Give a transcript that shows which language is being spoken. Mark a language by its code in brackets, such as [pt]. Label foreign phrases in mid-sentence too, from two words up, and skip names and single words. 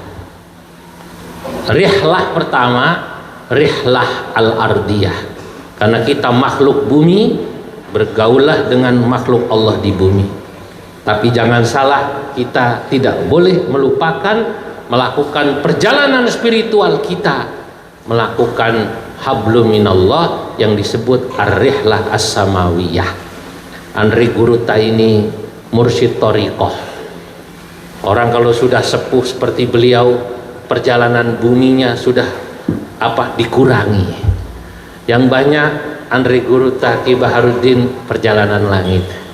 [id] Rihlah pertama, [ar] rihlah al-ardiyah, [id] karena kita makhluk bumi, bergaullah dengan makhluk Allah di bumi. Tapi jangan salah, kita tidak boleh melupakan melakukan perjalanan spiritual kita, melakukan [ar] hablum minallah [id] yang disebut [ar] ar-rihlah as-samawiyah. [id] Andri Guruta ini mursyid thariqah. Orang kalau sudah sepuh seperti beliau, perjalanan buminya sudah dikurangi. Yang banyak Andri Guruta Ki Baharuddin perjalanan langit.